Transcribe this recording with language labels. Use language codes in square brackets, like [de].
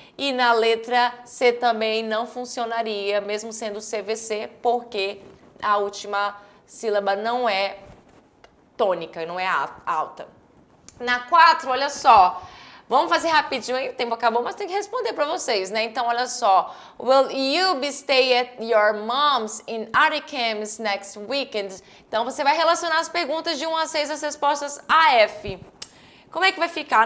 [pt] E na letra C também não funcionaria, mesmo sendo CVC, porque a última sílaba não é tônica, não é alta. Na 4, olha só, vamos fazer rapidinho aí, o tempo acabou, mas tem que responder para vocês, né? Então, olha só, [en] will you be stay at your mom's in Aricames next weekend? [pt] Então, você vai relacionar as perguntas de 1 a 6, as respostas A a F. Como é que vai ficar?